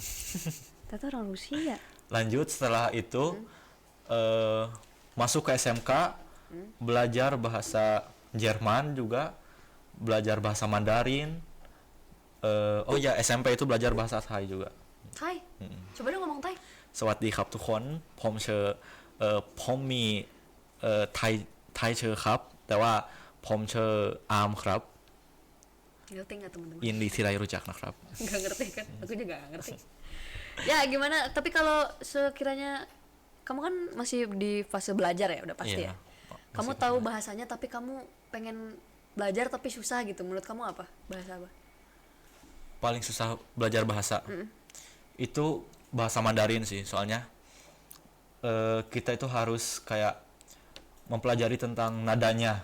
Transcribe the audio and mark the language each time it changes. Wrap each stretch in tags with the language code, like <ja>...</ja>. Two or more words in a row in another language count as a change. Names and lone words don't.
<id>Ternyata orang Rusia. Lanjut setelah itu masuk ke SMK, belajar bahasa Jerman juga, belajar bahasa Mandarin. Oh ya, SMP itu belajar bahasa Thai juga. Thai? Coba dong ngomong Thai.</id> <th>สวัสดีครับทุกคนผมชื่อผมมีไทยชื่อครับแต่ว่าผมชื่ออาร์มครับ</th> <id>Ngerti nggak teman-teman?</id> <th>ยินดีที่ได้รู้จักนะครับ</th> <id>Nggak ngerti kan? Aku juga nggak ngerti. Ya gimana? Tapi kalau sekiranya kamu kan masih di fase belajar ya, udah pasti Iya. ya. Kamu tahu bahasanya tapi kamu pengen belajar tapi susah gitu. Menurut kamu apa? Bahasa apa? Paling susah belajar bahasa itu bahasa Mandarin sih, soalnya kita itu harus kayak mempelajari tentang nadanya.</id>